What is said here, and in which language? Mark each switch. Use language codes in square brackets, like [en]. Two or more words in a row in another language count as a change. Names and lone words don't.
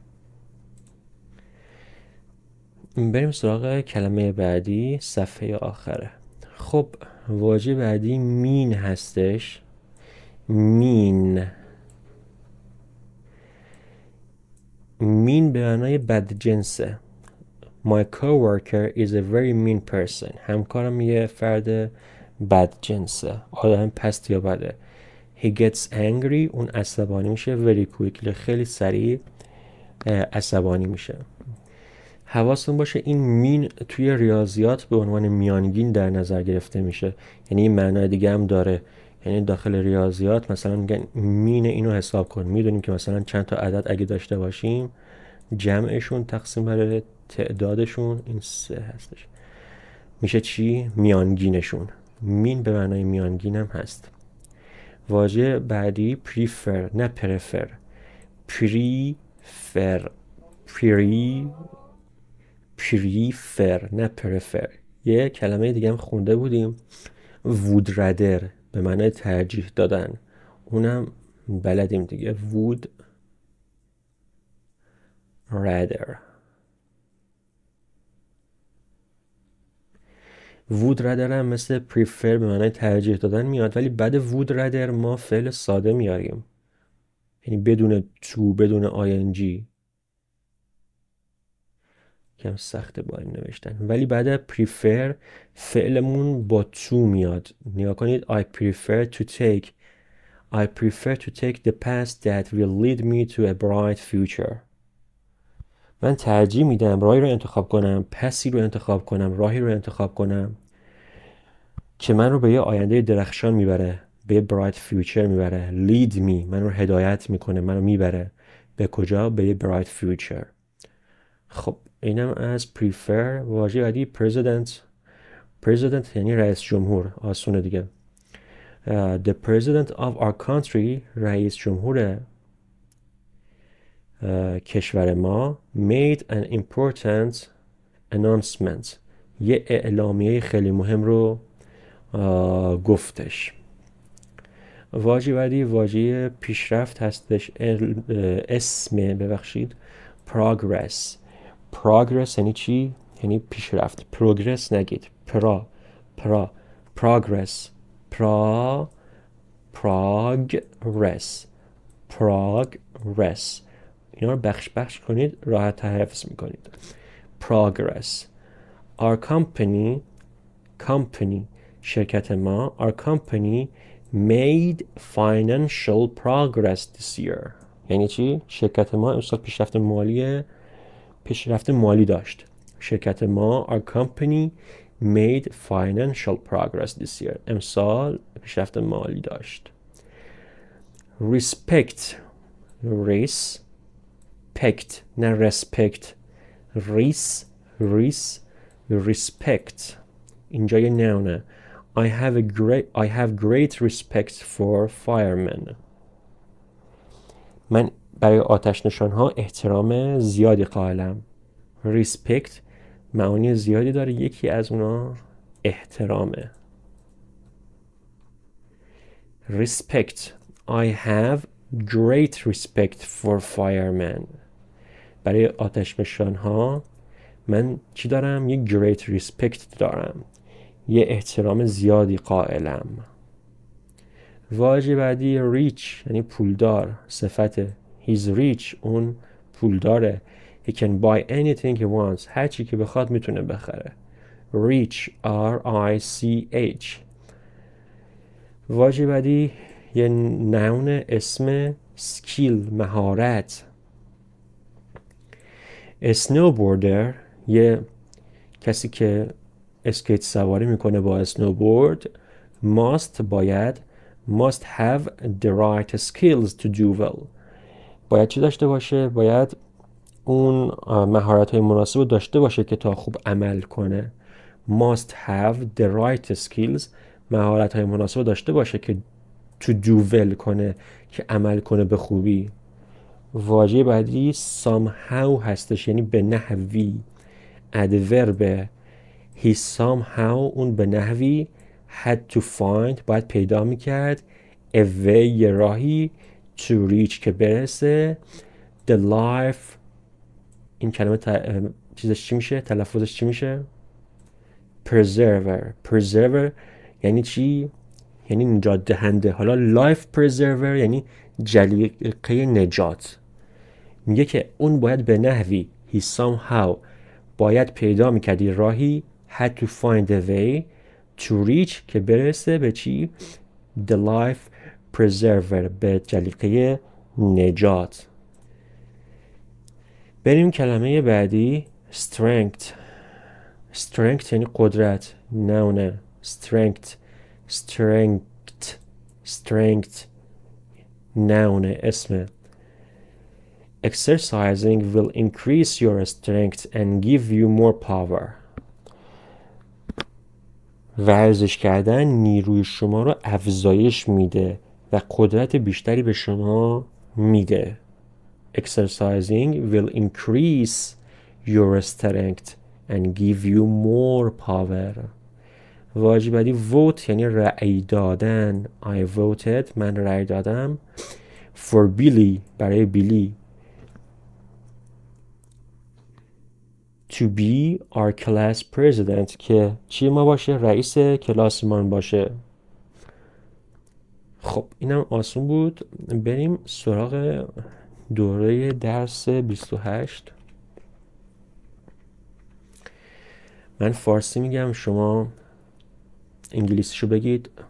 [fa] بریم سراغ کلمه بعدی، صفحه آخره. خب واژه بعدی مین هستش. مین به معنای بدجنسه. [en] My coworker is a very mean person. [fa] همکارم یه فرد بدجنسه، آدم پست یا بده. [en] He gets angry، [fa] اون عصبانی میشه. [en] Very quickly، [fa] خیلی سریع عصبانی میشه. حواستون باشه این مین توی ریاضیات به عنوان میانگین در نظر گرفته میشه. یعنی این معنای دیگه هم داره. یعنی داخل ریاضیات مثلا میگن مین اینو حساب کن. میدونیم که مثلا چند تا عدد اگه داشته باشیم، جمعشون تقسیم بر تعدادشون این 3 هستش، میشه چی؟ میانگینشون. مین به معنای میانگین هم هست. واژه بعدی prefer نه prefer. prefer نه prefer. یه کلمه دیگه هم خونده بودیم، [en] would rather [fa] به معنای ترجیح دادن. اونم بلدیم دیگه، [en] would rather. would rather [fa] هم مثل prefer به معنای ترجیح دادن میاد، ولی بعد [en] would rather [fa] ما فعل ساده میاریم، یعنی بدون to، بدون ing. کم سخته با این نوشتن. ولی بعد prefer فعلمون با to میاد. نیا کنید [en] I prefer to take the path that will lead me to a bright future. [fa] من ترجیح میدم راهی رو انتخاب کنم، پسی رو انتخاب کنم، راهی رو انتخاب کنم که من رو به یه آینده درخشان میبره، به یه [en] bright future [fa] میبره. [en] lead me [fa] من رو هدایت میکنه، من رو میبره به کجا؟ به یه [en] bright future. [fa] خب اینم از prefer. واژه بعدی president یعنی رئیس جمهور. آسونه دیگه. [en] The president of our country، [fa] رئیس جمهور کشور ما، [en] made an important announcement، [fa] یه اعلامیه خیلی مهم رو گفتش. واژه بعدی واژه پیشرفت هستش. progress یعنی چی؟ یعنی پیشرفت. progress نگید، progress اینا رو بخش کنید، راحت تر حفظ میکنید. [en] progress. Our company [fa] شرکت ما، [en] our company made financial progress this year. [fa] یعنی چی؟ شرکت ما امسال پیشرفت مالی داشت. شرکت ما [en] our company made financial progress this year. [fa] امسال پیشرفت مالی داشت. respect نه respect. respect اینجا یه نونه. [en] I have great respect for firemen. [fa] من برای آتش نشانها احترام زیادی قائلم. respect معانی زیادی داره، یکی از اونا احترامه. [en] respect I have great respect for firemen. [fa] برای آتش نشانها من چی دارم؟ یه [en] great respect [fa] دارم، یه احترام زیادی قائلم. واژه بعدی rich یعنی پولدار. [en] صفت he's rich، [fa] اون پولداره. [en] he can buy anything he wants، [fa] هر چی که بخواد میتونه بخره. [en] reach R-I-C-H. [fa] واژه بعدی یه نون اسم سکیل مهارت. snowboarder یه کسی که اسکیت سواری میکنه با اسنوبورد باید [en] must have the right skills to do well. [fa] باید چی داشته باشه؟ باید اون مهارت های مناسب رو داشته باشه که تا خوب عمل کنه. [en] must have the right skills [fa] مهارت های مناسب رو داشته باشه که [en] to do well [fa] کنه، که عمل کنه به خوبی. واژه بعدی somehow هستش، یعنی به نحوی. [en] adverb he somehow [fa] اون به نحوی [en] had to find [fa] باید پیدا میکرد [en] a way [fa] یه راهی [en] to reach [fa] که برسه [en] the life [fa] این کلمه چیزش چی میشه؟ تلفظش چی میشه؟ preserver یعنی چی؟ یعنی نجات دهنده. حالا [en] life preserver [fa] یعنی جلیقه نجات. میگه که اون باید به نحوی [en] he somehow [fa] باید پیدا میکردی راهی [en] had to find a way to reach [fa] که برسه به چی؟ [en] the life preserver [fa] به جلیقه نجات. بریم کلمه بعدی strength یعنی قدرت. نونه strength نونه اسم. [en] exercising will increase your strength and give you more power. [fa] ورزش کردن نیروی شما رو افزایش میده و قدرت بیشتری به شما میده. [en] exercising will increase your strength and give you more power. [fa] واژه بعدی vote یعنی رأی دادن. [en] I voted [fa] من رأی دادم [en] for Billy [fa] برای بیلی [en] to be our class president [fa] که چی ما باشه؟ رئیس کلاسمان باشه. خب اینم آسون بود. بریم سراغ دوره درس 28. من فارسی میگم، شما انگلیسیشو بگید.